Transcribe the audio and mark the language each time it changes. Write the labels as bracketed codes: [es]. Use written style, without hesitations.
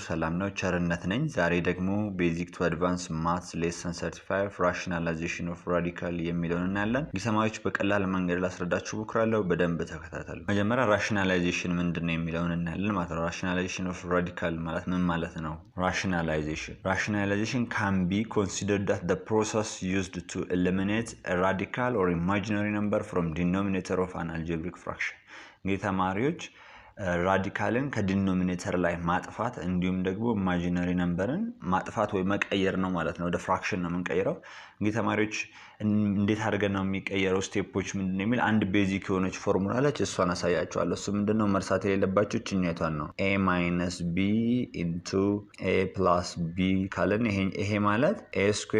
[am] ሰላም ነው ቸርነት ነኝ። ዛሬ ደግሞ ቤዚክ ቱ አድቫንስ ማትስ ሌሰን 35 ራሽናላይዜሽን ኦፍ ራዲካል የሚለውን እናያለን። ተማሪዎች በቀላል መንገድ ላስረዳችሁ እሞክራለሁ። በደንብ ተከታተሉ። መጀመሪያ ራሽናላይዜሽን ምንድነው የሚለውን እናያለን ማለት ነው። ራሽናላይዜሽን ኦፍ ራዲካል ማለት ምን ማለት ነው? [en] Rationalization can be considered as the process used to eliminate a radical or imaginary number from denominator of an algebraic fraction. [am] እንግዲህ ተማሪዎች ራዲካልን ከዲኖሚኔተር ላይ ማጥፋት እንዲሁም ደግሞ ኢማጂነሪ ነምበርን ማጥፋት ወይ መቀየር ነው ማለት ነው። ወደ ፍራክሽን ነው የምንቀይረው። እንግዲህ ተማሪዎች እንዴት አድርገን ነው የሚቀየረው? ስቴፖች ምንድነው የሚል አንድ ቤዚክ የሆነች ፎርሙላ አለች። እሷን አሳያችኋለሁ። እሱ ምንድነው መርሳት የሌለባችሁ እኛቷን ነው። a - b * a + b ካለን ይሄ ማለት a ²